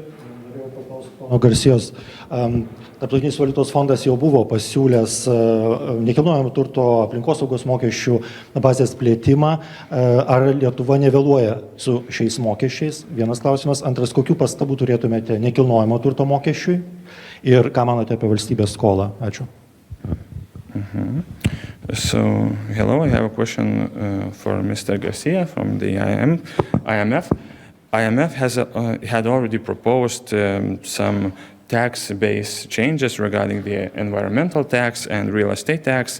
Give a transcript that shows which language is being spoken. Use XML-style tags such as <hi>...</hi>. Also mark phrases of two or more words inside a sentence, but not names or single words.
<lt>Norėjau paklausti pono Garcijos. Tarptautinis valiutos fondas jau buvo pasiūlęs nekilnojamo turto aplinkosaugos mokesčių bazės plėtimą. Ar Lietuva nevėluoja su šiais mokesčiais? Vienas klausimas. Antras, kokių pastabų turėtumėte nekilnojamo turto mokesčiui? Ir ką manote apie valstybės skolą? Ačiū.</lt> <en>So, hello, I have a question for Mr. Garcia from the IMF. IMF had already proposed some tax-based changes regarding the environmental tax and real estate tax.</en>